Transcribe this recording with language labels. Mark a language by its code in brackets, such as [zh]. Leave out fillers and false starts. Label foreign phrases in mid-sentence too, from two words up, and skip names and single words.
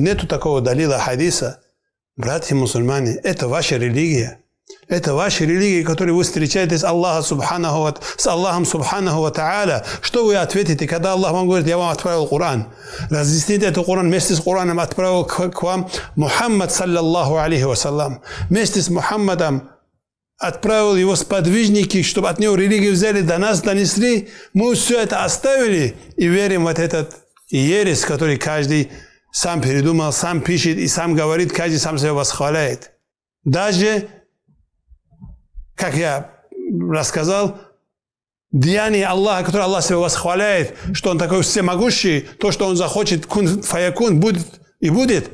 [ru] Нету такого далила хадиса. Братья мусульмане, это ваша религия. Это ваша религия, которую вы встречаете с Аллахом [ar] سبحانه وتعالى. [ru] Что вы ответите, когда Аллах вам говорит, я вам отправил Коран? Разъясните этот Коран, вместе с Кораном отправил к вам Мухаммад [ar] صلى الله عليه وسلم. [ru] Вместе с Мухаммадом отправил его сподвижники, чтобы от него религию взяли, до нас донесли. Мы все это оставили и верим в вот этот ересь, который каждый сам передумал, сам пишет и сам говорит, каждый сам себя восхваляет. Даже, как я рассказал, деяние Аллаха, которое Аллах себя восхваляет, что Он такой всемогущий, то, что Он захочет, [ar] كن فيكون, [ru] будет и будет.